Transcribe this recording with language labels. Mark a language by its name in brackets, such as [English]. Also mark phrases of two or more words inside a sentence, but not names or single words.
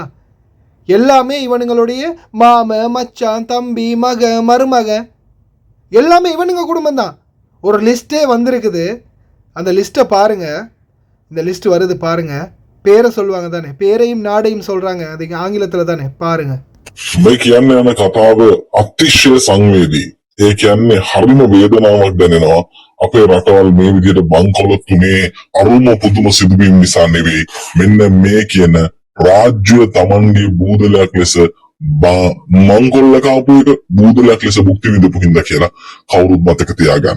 [Tamil] எல்லாமே இவனுங்களுடைய மாம, மச்சான், தம்பி, மக, மருமக எல்லாமே இவனுங்க குடும்பம் தான். ஒரு லிஸ்ட்டே வந்திருக்குது, அந்த லிஸ்ட்டை பாருங்கள். இந்த லிஸ்ட் வருது பாருங்கள். பேரை சொல்லுவாங்க தானே, பேரையும் நாடையும் சொல்கிறாங்க, அது ஆங்கிலத்தில் தானே, பாருங்கள். [Sinhala] මේ කියන්නේ යන කතාව අතිශය සංවේදී. ඒ කියන්නේ හරිම වේදනාවක් දැනෙනවා. අපේ රටවල් මේ විදිහට බංකොලොත් තුනේ අරුම පුදුම සිදුවීම් නිසා නෙවෙයි. මෙන්න මේ කියන රාජ්‍ය තමන්ගේ බූදලයක් ලෙස මංකොල්ල කාපු එක බූදලයක් ලෙස භුක්ති විඳපු හින්දා කියලා කවුරුත් මතක තියාගන්න.